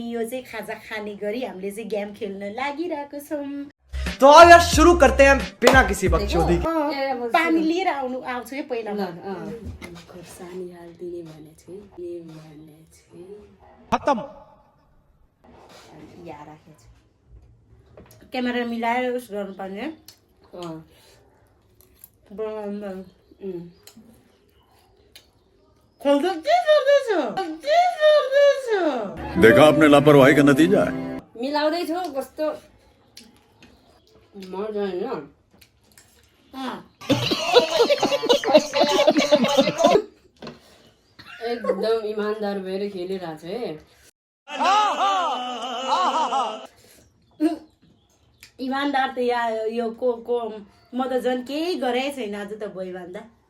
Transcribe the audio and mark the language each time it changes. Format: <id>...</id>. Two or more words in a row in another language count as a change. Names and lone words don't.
<ne>यो चाहिँ खाजा खाने गरी हामीले चाहिँ गेम खेल्न लागिरहेको छौं।</ne> <hi>तो अब यार शुरू करते हैं बिना किसी बकचोदी के।</hi> <ne>पानी लिएर आउँछु है पहिला खोर्सानी हाल्दिने भने चाहिँ के भने चाहिँ खत्म यहाँ राखेछु क्यामेरा मिलाएर उस गर्नुपर्ने खोल्दा के गर्दैछ</ne> <hi>देखा आपने लापरवाही का नतीजा है।</hi> <ne>मिलाउँदै छु कस्तो मजा हैन एकदम ईमानदार भएर खेलिरहेको छ है। ईमानदार त यो को म त झन् केही गरेकै छैन आज त भयो भन्दा</ne>